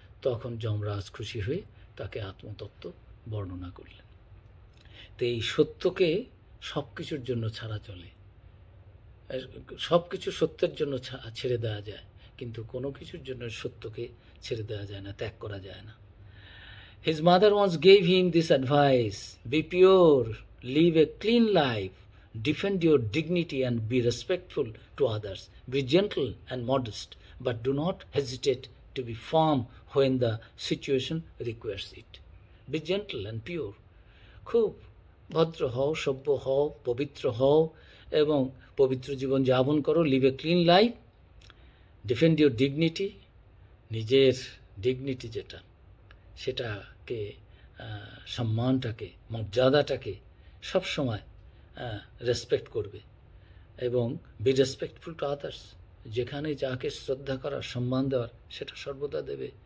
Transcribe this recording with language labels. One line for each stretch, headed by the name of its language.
Bangla: তখন যমরাজ খুশি হয়ে তাকে আত্মতত্ত্ব বর্ণনা করলেন। তো এই সত্যকে সব কিছুর জন্য ছাড়া চলে, সব কিছু সত্যের জন্য ছেড়ে দেওয়া যায়, কিন্তু কোনো কিছুর জন্য সত্যকে ছেড়ে দেওয়া যায় না, ত্যাগ করা যায় না।
English: His mother once gave him this advice: be pure, live a clean life, defend your dignity and be respectful to others, be gentle and modest, but do not hesitate to be firm when the situation requires it. Be gentle and pure.
Bangla: খুব ভদ্র হও, সভ্য হও, পবিত্র হও এবং পবিত্র জীবন যাপন করো।
English: live a clean life, defend your dignity,
Bangla: নিজের ডিগনিটি যেটা, সেটাকে, সম্মানটাকে, মর্যাদাটাকে সবসময় রেসপেক্ট করবে, এবং
English: be respectful to others,
Bangla: যেখানে যাকে শ্রদ্ধা করার, সম্মান দেওয়ার, সেটা সর্বদা দেবে।